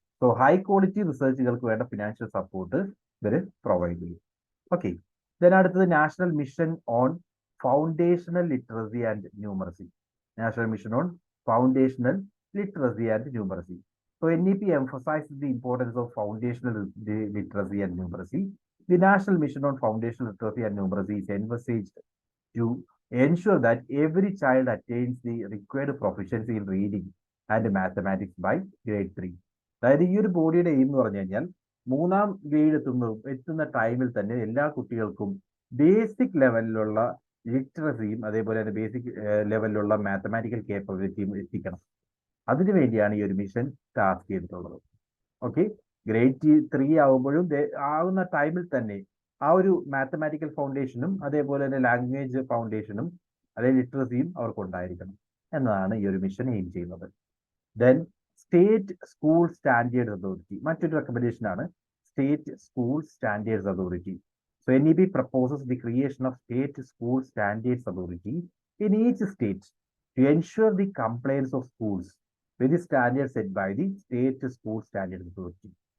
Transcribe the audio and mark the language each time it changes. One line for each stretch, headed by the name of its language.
Malayalam: So high quality റിസർച്ചുകൾക്ക് വേണ്ട financial support ഇവർ provide ചെയ്യും.
English: okay, then
Malayalam: അടുത്തത്
English: National mission on foundational literacy and numeracy. National mission on foundational literacy and numeracy. So NEP emphasizes the importance of foundational literacy and numeracy. The National Mission on Foundational Literacy and Numeracy is envisaged to ensure that every child attains the required proficiency in reading and mathematics by grade 3.
Malayalam: അതായത് ഈ ഒരു ബോഡിയുടെ aim എന്ന് പറഞ്ഞു കഴിഞ്ഞാൽ 3ാം grade എത്തുന്ന ടൈമിൽ തന്നെ എല്ലാ കുട്ടികൾക്കും ബേസിക് ലെവലിലുള്ള ലിറ്ററസിയും അതേപോലെ തന്നെ ബേസിക് ലെവലിലുള്ള മാത്തമാറ്റിക്കൽ കേപ്പബിലിറ്റിയും എത്തിക്കണം. അതിനുവേണ്ടിയാണ് ഈ ഒരു മിഷൻ ടാസ്ക് ചെയ്തിട്ടുള്ളത്. ഓക്കെ, ഗ്രേഡ് 3 ആകുമ്പോഴും ആവുന്ന ടൈമിൽ തന്നെ ആ ഒരു മാത്തമാറ്റിക്കൽ ഫൗണ്ടേഷനും അതേപോലെ തന്നെ ലാംഗ്വേജ് ഫൗണ്ടേഷനും അതേ ലിറ്ററസിയും അവർക്ക് ഉണ്ടായിരിക്കണം എന്നതാണ് ഈ ഒരു മിഷൻ എയിം ചെയ്യുന്നത്. Then state school standard authority മറ്റൊരു റെക്കമെൻഡേഷൻ ആണ്.
English: State school standards authority. So NEP proposes the creation of state school standards authority in each state to ensure the compliance of schools with the standards set by the state school standard authority.